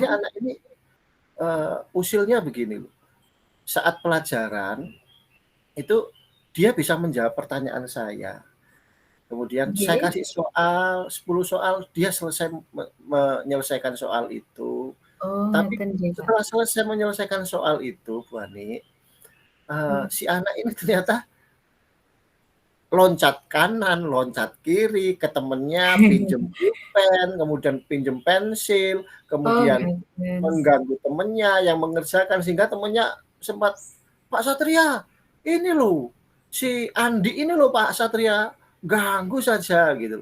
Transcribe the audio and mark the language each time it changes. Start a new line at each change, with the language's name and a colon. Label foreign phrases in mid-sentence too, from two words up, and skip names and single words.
Indonesian: sebenarnya anak ini usilnya begini loh. Saat pelajaran itu dia bisa menjawab pertanyaan saya. Kemudian saya Nggih. kasih soal, 10 soal, dia selesai menyelesaikan soal itu. Oh, Tapi
Javanese: ngeten nggih, Pak.
Indonesian: setelah selesai menyelesaikan soal itu, Bu Ani, Mmm. si anak ini ternyata loncat kanan, loncat kiri, ke temennya, pinjem pulpen, kemudian pinjem pensil, Oh, kemudian goodness. mengganggu temennya yang mengerjakan, sehingga temennya sempat, "Pak Satria, ini loh, si Andi ini loh Pak Satria, ganggu saja," gitu.